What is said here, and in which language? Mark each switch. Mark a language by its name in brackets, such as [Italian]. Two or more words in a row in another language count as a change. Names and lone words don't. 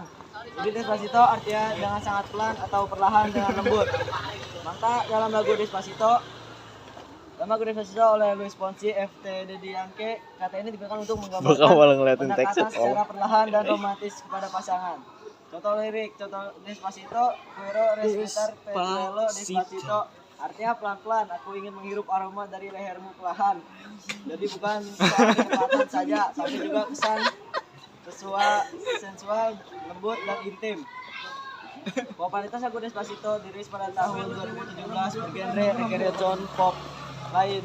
[Indonesian] Jadi Despacito artinya dengan sangat pelan atau perlahan dengan lembut. Maka dalam lagu Despacito oleh Luis Fonsi FTDDN kata ini digunakan untuk menggambarkan pendekatan secara perlahan dan romantis kepada pasangan. Contoh lirik, contoh [Spanish] Despacito, quiero respirar tu suelo despacito. [Indonesian] Artinya pelan-pelan, aku ingin menghirup aroma dari lehermu perlahan. Jadi bukan soal kecepatan saja, tapi juga kesan sensual, lembut dan intim. Popularitas lagu Despacito dirilis pada tahun 2017 bergenre reggaeton pop lain.